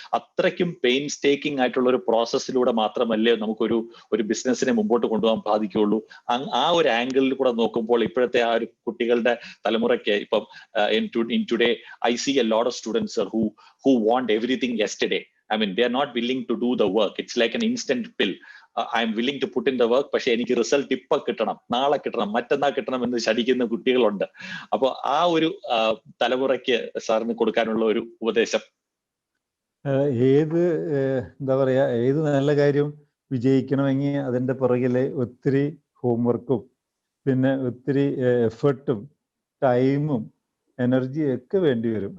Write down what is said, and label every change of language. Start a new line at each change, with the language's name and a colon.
Malayalam: അത്രയ്ക്കും പെയിൻസ്റ്റേക്കിംഗ് ആയിട്ടുള്ള ഒരു പ്രോസസ്സിലൂടെ മാത്രമല്ലേ നമുക്കൊരു ബിസിനസ്സിനെ മുമ്പോട്ട് കൊണ്ടുപോകാൻ സാധിക്കുകയുള്ളൂ. ആ ഒരു ആംഗിളിൽ കൂടെ നോക്കുമ്പോൾ ഇപ്പോഴത്തെ ആ ഒരു കുട്ടികളുടെ തലമുറയ്ക്ക് ഇപ്പം
English: in today I see a lot of students who want everything yesterday. I mean, they are not willing to do the work. It's like an instant pill. I am willing to put in the work,
Malayalam: പക്ഷെ എനിക്ക് result ഇപ്പൊ കിട്ടണം, നാളെ കിട്ടണം, മറ്റന്നാൾ കിട്ടണം എന്ന് ശടിക്കുന്ന കുട്ടികളുണ്ട്. അപ്പോൾ ആ ഒരു തലമുറയ്ക്ക് സാറിന് കൊടുക്കാനുള്ള ഒരു ഉപദേശം? എന്താ പറയാ, ഏത് നല്ല കാര്യം വിജയിക്കണമെങ്കിൽ അതിൻ്റെ പുറകിലെ ഒത്തിരി ഹോംവർക്കും പിന്നെ ഒത്തിരി എഫേർട്ടും ടൈമും എനർജിയും ഒക്കെ വേണ്ടി വരും.